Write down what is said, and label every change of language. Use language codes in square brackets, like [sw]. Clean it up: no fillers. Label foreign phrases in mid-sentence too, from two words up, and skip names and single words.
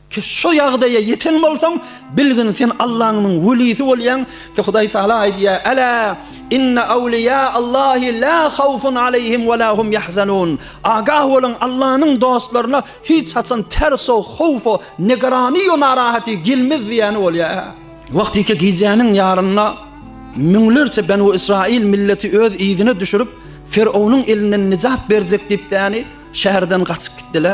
[tk] ki şu ýagdaýa yeten bolsaň, bilgin sen Allah'ın welisi bolýan ki Hudaý Taala aýdýar: [ar] "ألا إن أولياء الله لا خوف عليهم ولا هم يحزنون." [tk] Agah bolan Allah'ın dostlaryna hiç haçan terso, howfo, negarany we narahaty gelmez diýeni bolýar. Wagty ki gizäniň ýaryna müňlerçe Banu Israil milleti öz ýzyna düşürip Firavunun elinden nijat berjek diýipdi, şäherden gaçyp gitdiler.